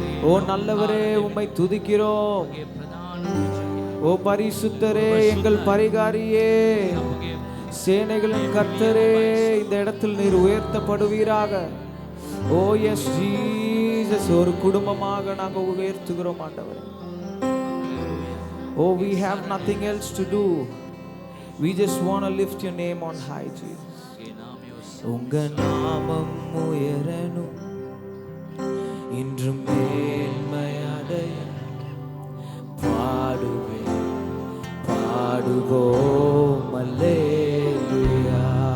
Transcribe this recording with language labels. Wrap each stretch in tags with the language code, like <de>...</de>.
<ta>ஓ நல்லவரே, உம்மை துதிக்கிறோம். ஓ பரிசுத்தரே, எங்கள் பரிகாரியே, சேனைகளின் கர்த்தரே, இந்த இடத்தில் நீர் உயர்த்தப்படுவீராக. ஓ</ta> <en>yes Jesus,</en> <ta>ஒரு குடும்பமாக நாங்கள் உயர்த்துகிறோம் ஆண்டவரே.</ta> <en>Oh, we have nothing else to do. We just want to lift your name on high, Jesus.</en> <ta>உங்க நாமம் உயரணும், இன்றும் மேன்மையடைய பாடுவேன், பாடுவோம் அல்லேலூயா.</ta>